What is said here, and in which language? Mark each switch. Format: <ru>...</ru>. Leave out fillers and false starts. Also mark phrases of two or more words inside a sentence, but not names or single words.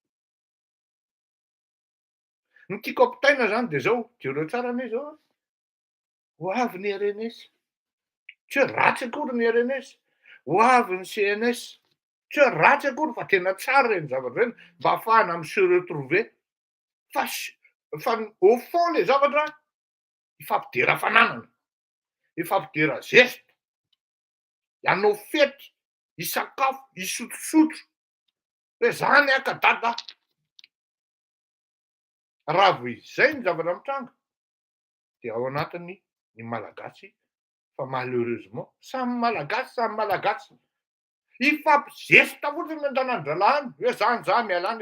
<mg>Ny tiako ampitaina zany de zao, jereo tsara anie zao a. Ho avy ny RNS. Tsy hoe ratsy akory ny RNS. Ho avy ny CNS. Tsy hoe ratsy akory fa tena tsara reny zavatra reny mba ahafahana</mg> <fr>se retrouver.</fr> <mg>Fa</mg> <fr>au fond</fr> <mg>le zavatra ifampidera hafananana, ifampidera zesta, hanao fety, hisakafo, hisotrosotro. Hoe zany aho ka dada. Raha vao izay ny zavatra mitranga de ao anatin'ny malagasy fa malheureusement samy malagasy ifampizesta fotsiny ny an-tanàn-dralàna hoe zany mialany.</mg>